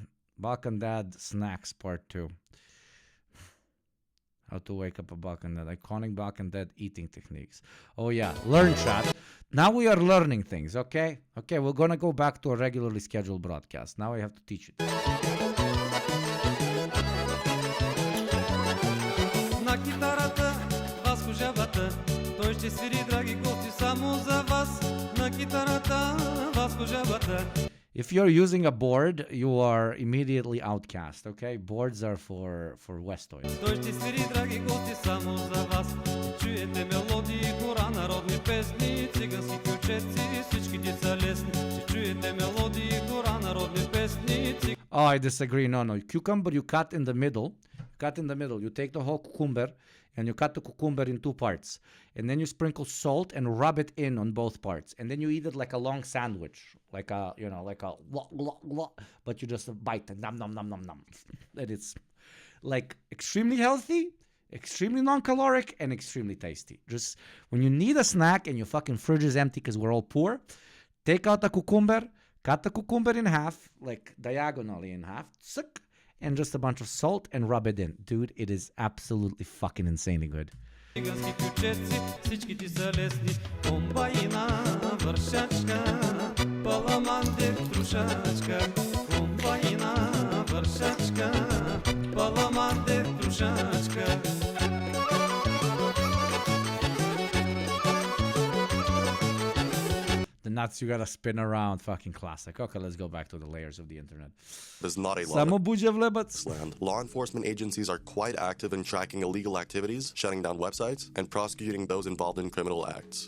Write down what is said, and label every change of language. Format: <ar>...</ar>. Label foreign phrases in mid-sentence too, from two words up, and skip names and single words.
<en>Balkan-Dad snacks part 2. How to wake up a Balkan-Dad. Iconic Balkan-Dad eating techniques. Oh yeah, learn, chat. Now we are learning things, okay? Okay, we're gonna go back to a regularly scheduled broadcast. Now I have to teach it.</en> <bg>Той ще свири, драги гости, само за вас. На китарата Васко жабата.</bg> <en>If you're using a board, you are immediately outcast, okay? Boards are for Westoids.</en> <bg>Той ще свири, драги гости, само за вас. Чуете мелодии, хора, народни песни, цигански ключеци, всички деца лесни. Чуете мелодии, хора, народни песни.</bg> <en>Oh, I disagree. No. Cucumber you cut in the middle. You take the whole cucumber and you cut the cucumber in 2 parts. And then you sprinkle salt and rub it in on both parts. And then you eat it like a long sandwich. Like a, like a, but you just bite it. Nom, nom, nom, nom, nom. And like extremely healthy, extremely non-caloric, and extremely tasty. Just when you need a snack and your fucking fridge is empty because we're all poor, take out the cucumber, cut the cucumber in half, like diagonally in half, and just a bunch of salt and rub it in. Dude, it is absolutely fucking insanely good.</en> <bg>Цигански ключеци, всички ти са лесни. Комбайна, вършачка, паламанте, трушачка. Комбайна, вършачка, паламанте, трушачка.</bg> <en>The nuts you gotta spin around, fucking classic. Okay, let's go back to the layers of the internet. There's not a lot</en> <bg>Само</bg> <en>of буџа влебац. land. Law enforcement agencies are quite active in tracking illegal activities, shutting down websites, and prosecuting those involved in criminal acts.</en>